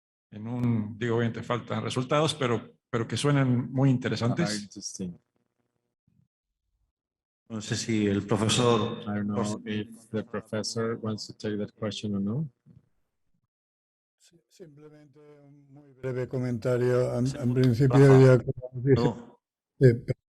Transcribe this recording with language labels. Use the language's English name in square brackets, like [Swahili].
[Spanish] Digo, obviamente faltan resultados, pero que suenan muy interesantes. No sé si el profesor. [English] I don't know if the professor wants to take that question or no. [Spanish] Simplemente un muy breve comentario. En principio, ya como dije.